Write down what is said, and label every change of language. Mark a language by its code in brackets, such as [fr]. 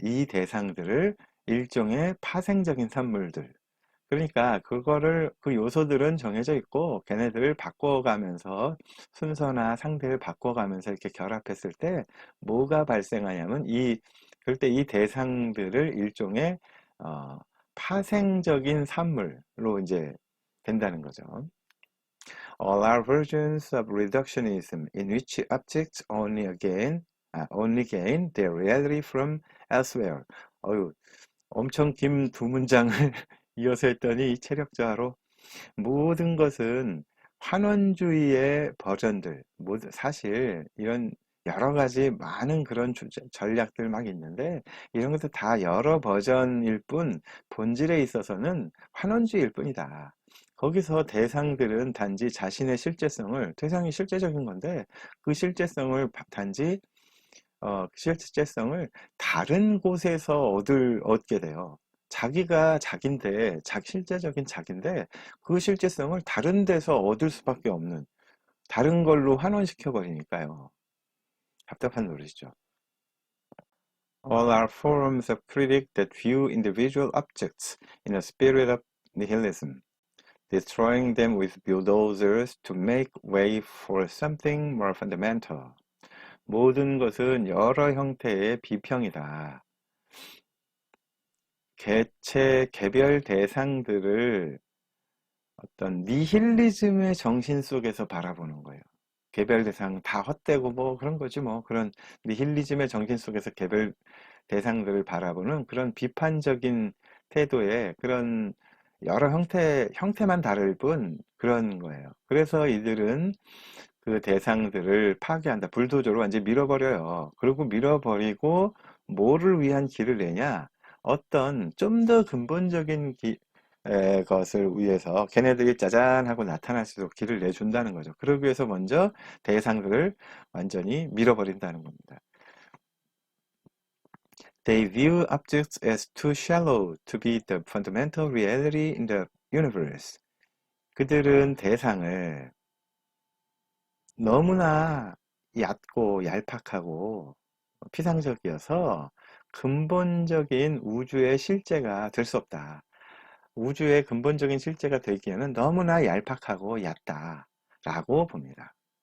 [ko] 이 대상들을 일종의 파생적인 산물들 그러니까 그거를 그 요소들은 정해져 있고 걔네들을 바꿔가면서 순서나 상태를 바꿔가면서 이렇게 결합했을 때 뭐가 발생하냐면 그럴 때 이 대상들을 일종의 어, 파생적인 산물로 이제 된다는 거죠. [en] All are versions of reductionism in which objects only gain their reality from elsewhere. [ko] 어유, 엄청 긴 두 문장을 이어서 했더니 이 체력저하로 모든 것은 환원주의의 버전들, 사실 이런 여러 가지 많은 그런 전략들 막 있는데 이런 것도 다 여러 버전일 뿐 본질에 있어서는 환원주의일 뿐이다. 거기서 대상들은 단지 자신의 실제성을, 대상이 실제적인 건데 그 실제성을 단지 실제성을 다른 곳에서 얻게 돼요. 자기가 자기인데, 실제적인 자기인데, 그 실제성을 다른 데서 얻을 수밖에 없는, 다른 걸로 환원시켜 버리니까요. 답답한 노릇이죠. [en] All are forms of critique that view individual objects in a spirit of nihilism, destroying them with bulldozers to make way for something more fundamental. [ko] 모든 것은 여러 형태의 비평이다. 개별 대상들을 어떤 니힐리즘의 정신 속에서 바라보는 거예요. 개별 대상 다 헛되고 뭐 그런 거지 뭐 그런 니힐리즘의 정신 속에서 개별 대상들을 바라보는 그런 비판적인 태도의 그런 여러 형태만 다를 뿐 그런 거예요. 그래서 이들은 그 대상들을 파괴한다. 불도저로 완전히 밀어버려요. 그리고 밀어버리고 뭐를 위한 길을 내냐? 어떤 좀 더 근본적인 것을 위해서 걔네들이 짜잔 하고 나타날 수 있도록 길을 내준다는 거죠. 그러기 위해서 먼저 대상들을 완전히 밀어버린다는 겁니다. [en] They view objects as too shallow to be the fundamental reality in the universe. [ko] 그들은 대상을 너무나 얕고 얄팍하고 피상적이어서 근본적인 우주의 실제가 될 수 없다. 우주의 근본적인 실제가 되기에는 너무나 얄팍하고 얕다. 라고 봅니다.